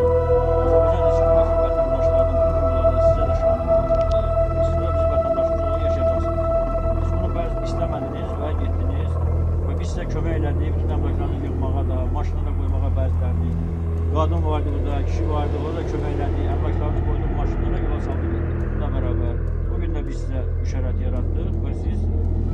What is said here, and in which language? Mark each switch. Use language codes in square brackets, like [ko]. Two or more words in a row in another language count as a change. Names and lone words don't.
[az] Azərbaycan Respublikası vətəndaşlarının hüquqları sizə də şamil olacaqdır. Siz də biz vətəndaşımız olaraq yaşayacaqsınız. Siz bunu bəzi istəmədiniz və getdiniz və biz sizə kömək elədik, bütün əmlaklarını yığmağa da, maşına da qoymağa bəzilərini. Qadın vardı burada, kişi vardı, o da kömək elədik, əmlaklarını qoyduk maşınlara, [tr] yola saldık. Bununla beraber bugün de biz size bu şərait yarattık ve siz